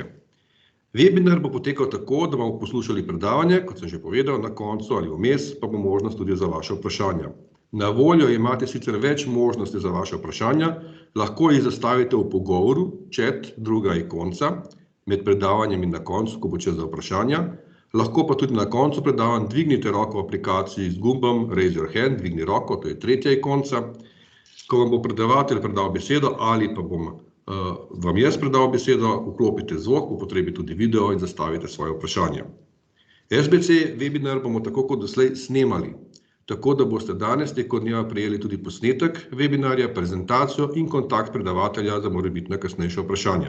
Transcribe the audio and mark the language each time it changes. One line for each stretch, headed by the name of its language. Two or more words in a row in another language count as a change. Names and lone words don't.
Slovenian: Webinar bo potekal tako, da bomo poslušali predavanje, kot sem že povedal, na koncu ali vmes pa bo možnost tudi za vaše vprašanja. Na voljo imate sicer več možnosti za vaše vprašanja, lahko jih zastavite v pogovoru, chat, druga ikonca, med predavanjem in na koncu, ko bo čas za vprašanja. Lahko pa tudi na koncu predavanj dvignite roko v aplikaciji z gumbom
English: Raise your hand,
Slovenian: dvigni roko, to je tretja ikonca. Ko vam bo predavatelj predal besedo ali pa bom vam jaz predal besedo, vklopite zvok, po potrebi tudi video in zastavite svoje vprašanje. SBC webinar bomo tako kot doslej snemali, tako da boste danes tekom dneva prejeli tudi posnetek webinarja, prezentacijo in kontakt predavatelja za morebitna kasnejša vprašanja.